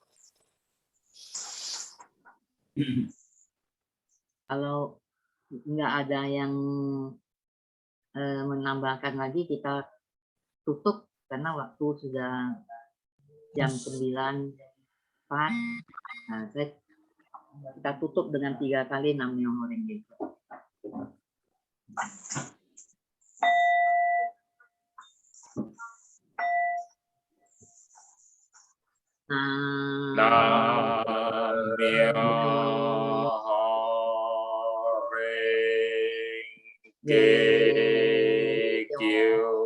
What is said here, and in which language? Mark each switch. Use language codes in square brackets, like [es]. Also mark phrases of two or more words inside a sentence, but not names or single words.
[id] Kalau nggak ada yang menambahkan lagi, kita tutup karena waktu sudah jam 9.04. Nah, kita tutup dengan 3 kali Nam-myoho Renge Kyo. [ja] 南無妙法蓮華経.